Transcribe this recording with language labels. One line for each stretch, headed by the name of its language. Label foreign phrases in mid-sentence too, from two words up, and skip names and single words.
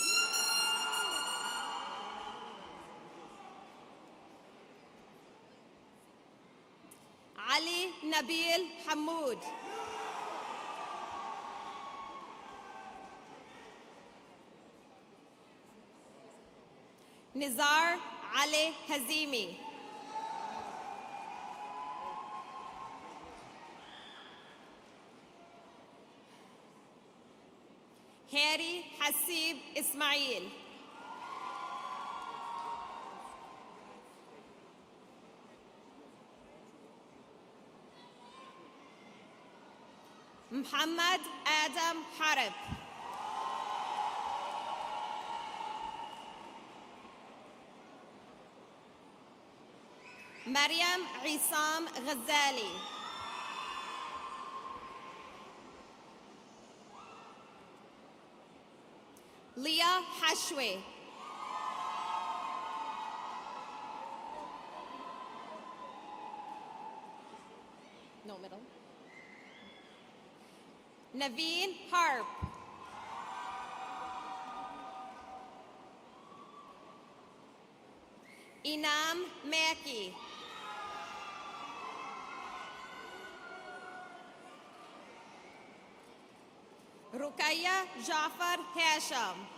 English: Ali Nabil Hamoud. Nizar Ali Hazimi. Hadi Hasib Ismail. Muhammad Adam Harib. Maryam Isam Ghazali. Leah Hashwe. No middle. Naveen Harp. Inam Mackey. Rukaya Jafar Hasham.